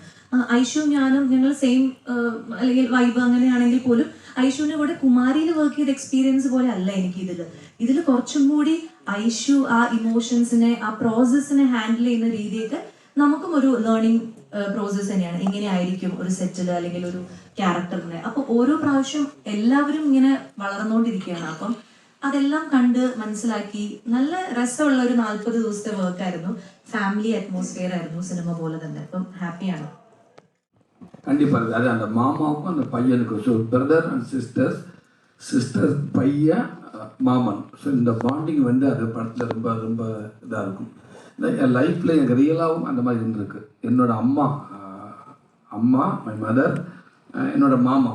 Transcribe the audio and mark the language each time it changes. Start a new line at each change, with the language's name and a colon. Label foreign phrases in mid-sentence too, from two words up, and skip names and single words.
Malayalam: ഐഷു ഞാനും ഞങ്ങൾ സെയിം അല്ലെങ്കിൽ വൈബ് അങ്ങനെയാണെങ്കിൽ പോലും ഐഷുവിന്റെ കൂടെ കുമാരിയിൽ വർക്ക് ചെയ്ത എക്സ്പീരിയൻസ് പോലെ അല്ല എനിക്ക് ഇതിൽ കുറച്ചും കൂടി ഐഷു ആ ഇമോഷൻസിനെ, ആ പ്രോസസ്സിനെ ഹാൻഡിൽ ചെയ്യുന്ന രീതിയൊക്കെ നമുക്കും ഒരു
English: learning process
Malayalam: തന്നെയാണ്. എങ്ങനെയായിരിക്കും ഒരു സെറ്റിൽ അല്ലെങ്കിൽ ഒരു ക്യാരക്ടറിനെ. അപ്പൊ ഓരോ പ്രാവശ്യം എല്ലാവരും ഇങ്ങനെ വളർന്നുകൊണ്ടിരിക്കുകയാണ്. അപ്പം അതെല്ലാം കണ്ട് മനസ്സിലാക്കി നല്ല രസമുള്ള ഒരു 40 ദിവസത്തെ വർക്കായിരുന്നു.
English: family atmosphere
Malayalam: ആയിരുന്നു സിനിമ പോലെ തന്നെ. അപ്പം ഹാപ്പിയാണ്.
Tamil: கண்டிப்பாக அது அந்த மாமாவுக்கும் அந்த பையனுக்கும். ஸோ
English: brother and sister
Tamil: பையன் மாமன். ஸோ இந்த பாண்டிங் வந்து அது படத்தில் ரொம்ப ரொம்ப இதாக இருக்கும். என் லைஃப்பில் எனக்கு ரியலாகவும் அந்த மாதிரி இருந்திருக்கு. என்னோட அம்மா
English: my mother,
Tamil: என்னோட மாமா.